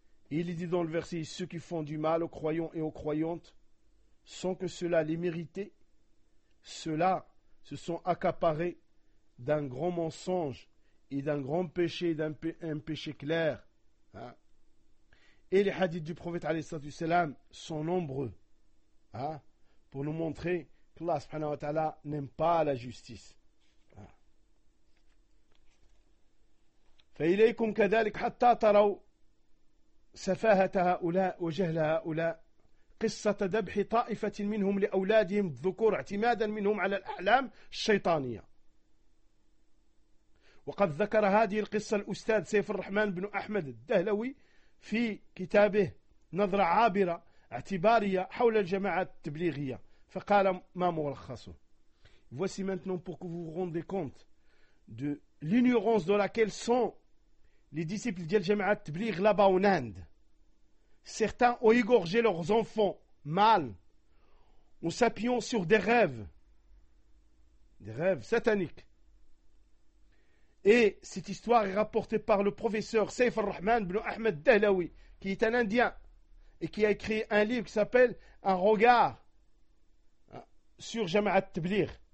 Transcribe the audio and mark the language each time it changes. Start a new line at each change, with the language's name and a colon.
French: Et il dit dans le verset: ceux qui font du mal aux croyants et aux croyantes, sans que cela les mérite, ceux-là se sont accaparés d'un grand mensonge et d'un grand péché, d'un péché clair. Et les hadiths du prophète alayhissalam sont nombreux pour nous montrer qu'Allah subhanahu wa ta'ala n'aime pas la justice.
Arabic: فَإِلَيْكُمْ كَذَلِكَ حَتَّى تَرَوْا سَفَاهَةَ هَؤُلَاء وَجَهْلَ هَؤُلَاء قصة ذبح طائفة منهم لأولادهم الذكور اعتمادا منهم على الأحلام الشيطانية. وقد ذكر هذه القصة الأستاذ سيف الرحمن بن أحمد الدهلوي في كتابه نظرة عابرة اعتبارية حول الجماعات التبليغية، فقال ما ملخصه:
French: Voici maintenant pour que vous vous rendez compte de l'ignorance dans laquelle sont les disciples de la جماعة التبليغ là-bas en Inde. Certains ont égorgé leurs enfants mâles en s'appuyant sur des rêves sataniques. Et cette histoire est rapportée par le professeur Saif al-Rahman ibn Ahmed Dahlawi, qui est un Indien et qui a écrit un livre qui s'appelle Un regard sur Jama'at Tabligh.